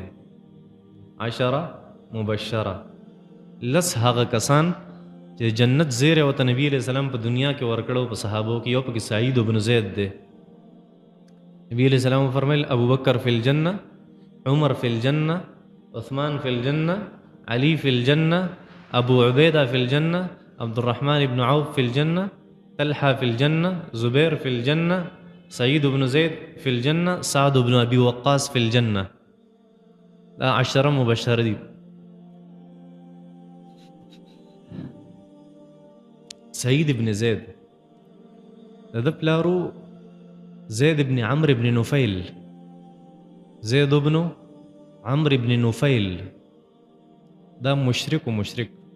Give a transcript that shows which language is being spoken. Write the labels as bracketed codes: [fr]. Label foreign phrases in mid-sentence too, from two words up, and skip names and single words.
[ps] عشره مبشره لس هغه کسان چې جنت زیره ورته نبي [ar] علیہ السلام [ps] په دنیا کې ورکړو په صحابو کې یو پکې سعید ابن زید دی. [ar] نبی علیہ السلام فرمایل ابو بکر فی الجنه عمر فی الجنه عثمان فی الجنه علی فی الجنه ابو عبیدہ فی الجنہ عبد الرحمن ابن عوف فی الجنہ طلحہ فی الجنہ زبیر فی الجنہ سعید ابن زید فی الجنہ سعد ابن ابی وقاص فی الجنہ. [ps] دا عشره مبشره دي. سعید ابن زید د پلارو زید ابن عمرو ابن نفیل. زید ابن عمرو ابن نفیل دا مشرک و مشرک.